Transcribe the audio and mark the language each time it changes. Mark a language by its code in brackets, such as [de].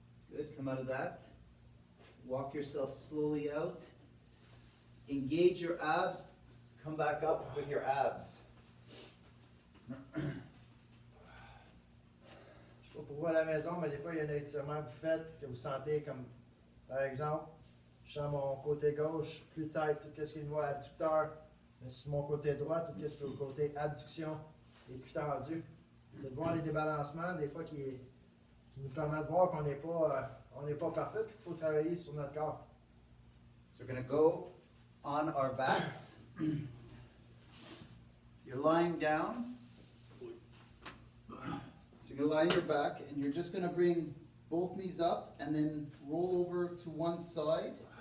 [en] Good, come out of that. Walk yourself slowly out. Engage your abs. Come back up with your abs. [fr] Je sais pas pour vous à la maison, mais des fois, il y a un étirement que vous faites, que vous sentez comme, par exemple, je sens mon côté gauche plus tight, tout ce qui est le niveau adducteur, mais sur mon côté droit, tout ce qui est le côté abduction est plus tendu. C'est de voir les débalancements, des fois, qui nous permettent de voir qu'on n'est pas parfait, et qu'il faut travailler sur notre corps. [en] So we're going to go on our backs. You're lying down. So you're going to lie on your back and you're just going to bring both knees up and then roll over to one side.